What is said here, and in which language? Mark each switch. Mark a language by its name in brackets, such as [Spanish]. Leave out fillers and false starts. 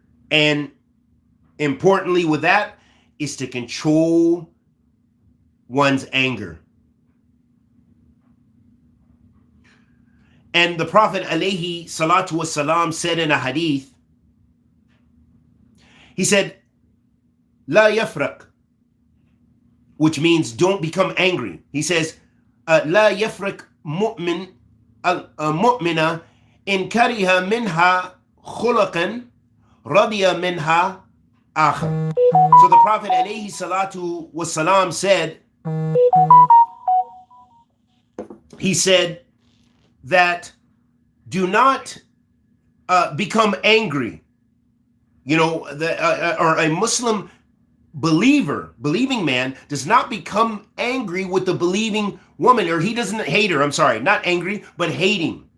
[English] And importantly with that is to control one's anger. And the Prophet alayhi salatu wasalam said in a hadith, he said, [Arabic] لا يفرق, [English] which means don't become angry. [Arabic] He says, لا يفرق مؤمن مؤمنة إن كره منها خلقا رضي منها آخر. [English] So the Prophet alayhi salatu wasalam said, he said that do not become angry. You know, or a Muslim believing man does not become angry with the believing woman, or he doesn't hate her. I'm sorry, not angry, but hating.